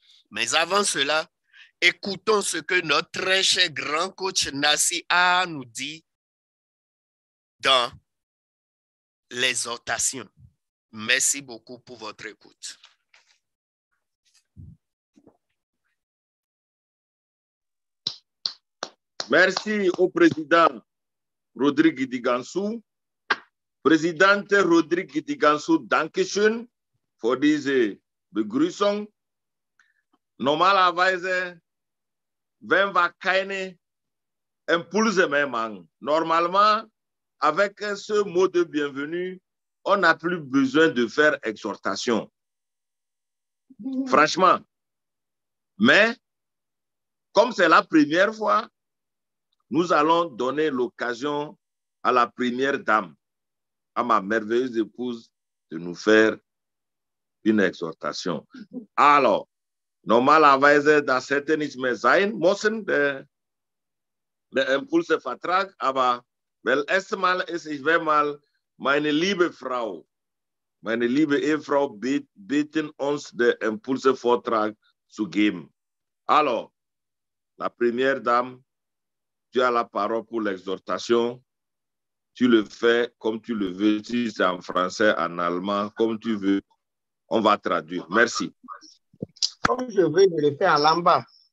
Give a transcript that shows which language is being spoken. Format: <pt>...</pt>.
<fr>Mais avant cela, écoutons ce que notre très cher grand coach Nassi a nous dit dans l'exhortation. Merci beaucoup pour votre écoute. Merci au président Rodrigue Digansou.</fr> <de>Präsident Rodrigue Digansou, Dankeschön für diese Begrüßung. Normalerweise, wenn wir keine Impulse mehr machen,</de> <fr>normalement, avec ce mot de bienvenue, on n'a plus besoin de faire exhortation. Franchement. Mais, comme c'est la première fois, nous allons donner l'occasion à la première dame, à ma merveilleuse épouse, de nous faire une exhortation.</fr> <de>Alors, normalerweise, das hätte nicht mehr sein müssen, der Impulsevertrag, aber weil erstmal ist, ich werde mal meine liebe Frau, meine liebe Ehefrau bitten, uns den Impulsevortrag zu geben.</de> <fr>Alors, la première dame, tu as la parole pour l'exhortation. Tu le fais comme tu le veux, si c'est en français, en allemand, comme tu veux. On va traduire. Merci. Comme je veux, je le fais en lamba.</fr>